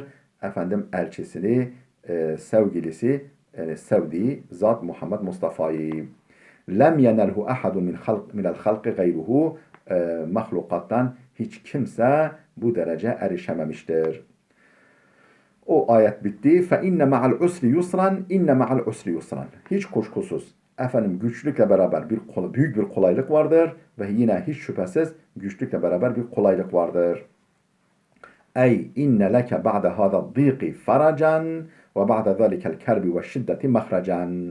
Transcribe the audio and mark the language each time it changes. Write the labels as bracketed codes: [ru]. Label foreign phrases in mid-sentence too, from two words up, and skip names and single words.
[tr] Efendim elçisini, sevgilisi, sevdiği zat Muhammed Mustafa'yı. [ar] لم ينله أحد من الخلق غيره, [tr] mahlukattan hiç kimse bu derece erişememiştir. O ayet bitti. [ar] فإن مع العسر يسرا إن مع العسر يسرا. [tr] Hiç kuşkusuz efendim güçlükle beraber büyük bir kolaylık vardır ve yine hiç şüphesiz güçlükle beraber bir kolaylık vardır. [ar] أي إن لك بعد هذا الضيق فرجا وبعد ذلك الكرب والشدة مخرجا.